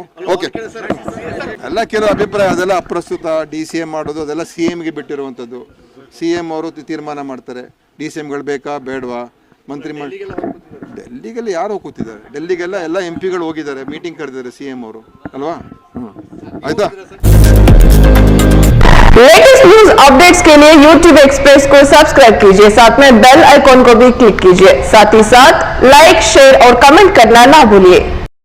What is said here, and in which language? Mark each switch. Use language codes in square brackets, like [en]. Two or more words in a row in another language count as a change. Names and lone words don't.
[kn] ಓಕೆ, ಎಲ್ಲ ಕೆಲವು ಅಭಿಪ್ರಾಯ ಅದೆಲ್ಲ ಅಪ್ರಸ್ತುತ. DCM ಮಾಡೋದು ಅದೆಲ್ಲ CMಗೆ ಬಿಟ್ಟಿರುವಂಥದ್ದು. CM ಅವರು ತೀರ್ಮಾನ ಮಾಡ್ತಾರೆ. DCMಗಳು ಬೇಕಾ ಬೇಡವಾ? ಡೆಲ್ಲಿಗೆಲ್ಲ ಯಾರು ಕೂತಿದ್ದಾರೆ? ಡೆಲ್ಲಿಗೆಲ್ಲ ಎಲ್ಲ MP ಗಳು ಹೋಗಿದ್ದಾರೆ, ಮೀಟಿಂಗ್ ಕರೆದಿದ್ದಾರೆ CM ಅವರು ಅಲ್ವಾ? ಆಯ್ತಾ? [en] latest news updates [hi] के लिए YouTube एक्सप्रेस को सब्सक्राइब कीजिए, साथ में [en] bell icon [hi] को भी क्लिक कीजिए। साथ ही साथ लाइक, शेयर और कमेंट करना ना भूलिए।